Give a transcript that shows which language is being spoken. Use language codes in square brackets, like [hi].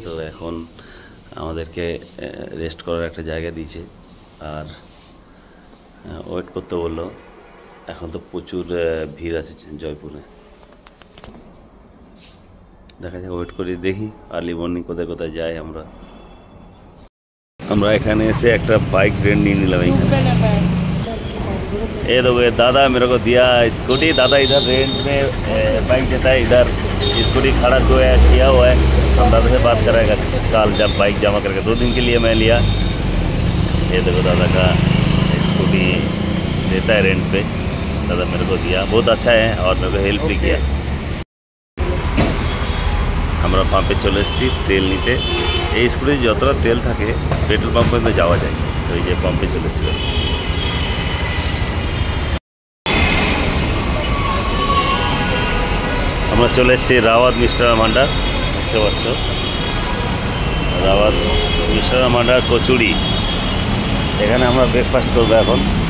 [bn] তো এখন আমাদেরকে রেস্ট করার একটা জায়গা দিয়েছে আর ওয়েট করতে বললো। এখন তো প্রচুর ভিড় আছে জয়পুরে। দেখা যায়, ওয়েট করি, দেখি আর্লি মর্নিং কোথায় কোথায় যাই। আমরা এখানে এসে একটা [hi] बाइक रेंट नहीं निला भाई। ये देखो दादा मेरे को दिया स्कूटी। दादा इधर रेंट में बाइक देता है, इधर स्कूटी खड़ा किया हुआ है। हम दादा से बात करेगा कल जब बाइक जमा करके 2 दिन के लिए मैं लिया। ये देखो दादा का स्कूटी देता है रेंट पे, दादा मेरे को दिया। बहुत अच्छा है और मेरे को हेल्प भी किया। [bn] আমরা পাম্পে চলে এসেছি তেল নিতে। এই স্কুলে যতটা তেল থাকে পেট্রোল পাম্প পর্যন্ত যাওয়া যায়। তো এই যে পাম্পে চলে এসেছিল। আমরা চলে এসেছি রাওয়াত মিষ্টান্ন ভান্ডার, দেখতে পাচ্ছ। রাওয়াত মিষ্টান্ন ভান্ডার কচুরি, এখানে আমরা ব্রেকফাস্ট করবো এখন।